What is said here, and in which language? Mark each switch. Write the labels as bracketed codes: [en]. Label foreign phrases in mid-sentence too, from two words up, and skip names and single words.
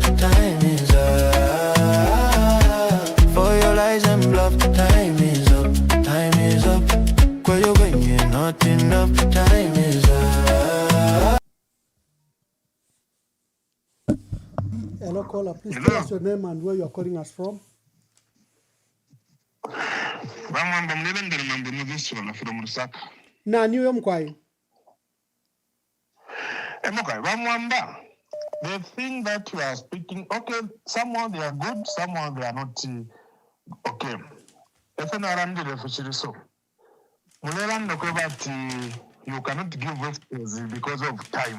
[en] Time is up. For your lies and bluff. Time is up, time is up. When you're going is not enough. Time is up. Hello, caller. Please tell us your name and where you are calling us from. Na niyo mkwai. The thing that you are speaking, okay, somehow they are good, somehow they are not okay. If you are under the fishery, so you cannot give response because of time.